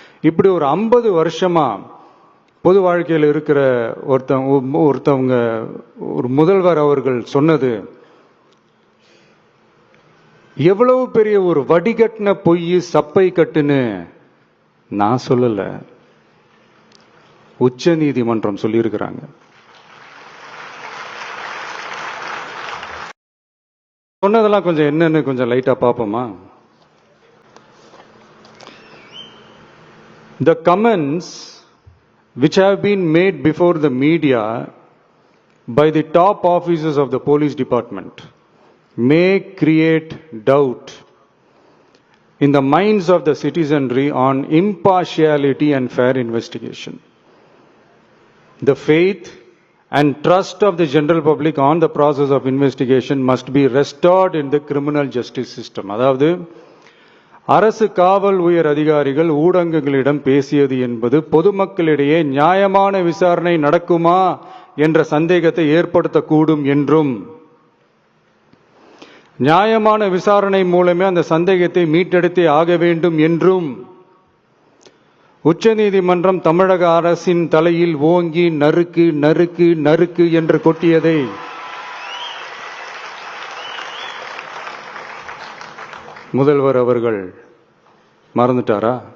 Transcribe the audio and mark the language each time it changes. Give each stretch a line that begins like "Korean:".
Tamil: இப்படி ஒரு 50 வருஷமா பொது வாழ்க்கையில் இருக்கிற ஒருத்தவங்க ஒரு முதல்வர் அவர்கள் சொன்னது எவ்வளவு பெரிய ஒரு வடிகட்டின பொய், சப்பை கட்டுன்னு நான் சொல்லல, உச்ச நீதிமன்றம் சொல்லியிருக்கிறாங்க. சொன்னதெல்லாம் கொஞ்சம் என்னன்னு கொஞ்சம் லைட்டா பார்ப்போமா?
English: The comments which have been made before the media by the top officers of the police department may create doubt in the minds of the citizenry on impartiality and fair investigation. The faith and trust of the general public on the process of investigation must be restored in the criminal justice system.
Tamil: அதாவது அரசு காவல் உயர் அதிகாரிகள் ஊடகங்களிடம் பேசியது என்பது பொதுமக்களிடையே நியாயமான விசாரணை நடக்குமா என்ற சந்தேகத்தை ஏற்படுத்தக்கூடும் என்றும், நியாயமான விசாரணை மூலமே அந்த சந்தேகத்தை மீட்டெடுத்தே ஆக வேண்டும் என்றும் உச்ச நீதிமன்றம் தமிழக அரசின் தலையில் ஓங்கி நறுக்கு நறுக்கு நறுக்கு என்று கொட்டியதை முதல்வர் அவர்கள் மறந்துட்டாரா?